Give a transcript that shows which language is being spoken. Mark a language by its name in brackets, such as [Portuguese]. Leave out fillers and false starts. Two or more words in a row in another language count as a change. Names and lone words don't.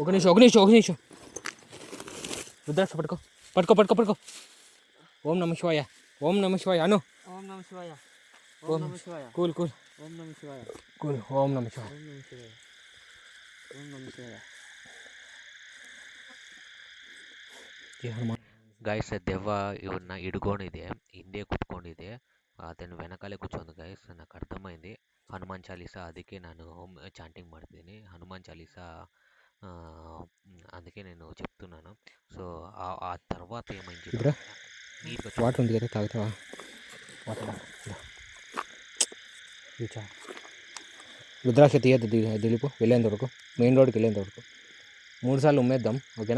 [Telugu] ఒక నిమిషం రుద్రాక్ష పట్టుకో పట్టుకో పట్టుకో పట్టుకో. [Sanskrit] ఓం నమ శివాయ, ఓం నమ శివాయ అను. ఓం నమ శివాయ, ఓం నమ శివాయ, [English] Cool cool [Sanskrit] ఓం నమ శివాయ, కూల్. ఓం నమ శివాయ, ఓం నమ శివాయ, ఓం నమ శివాయ. [Hindi] जय हनुमान. [Kannada] ಗೈಸ್ ದೆವ್ವ ಇವನ್ನ ಹಿಡ್ಕೊಂಡಿದೆ, ಹಿಂದೆ ಕೂತ್ಕೊಂಡಿದೆ, ಅದನ್ನು [Telugu] వెనకాలే కూర్చోంది గైస్. నాకు అర్థమైంది హనుమాన్ చాలీసా, అందుకే నేను చాంటింగ్ ಮಾಡ್ತೀನಿ హనుమాన్ చాలీసా, అందుకే నేను చెప్తున్నాను. సో ఆ తర్వాత ఏమైంది ఇప్పుడు వాటర్ ఉంది కదా, తాగుతావా? వాటర్ రుద్రాక్ష తీయద్దు దిలీపు, వెళ్ళేంత వరకు, మెయిన్ రోడ్కి వెళ్ళేంత వరకు 3 సార్లు ఉమ్మేద్దాం, ఓకేనా?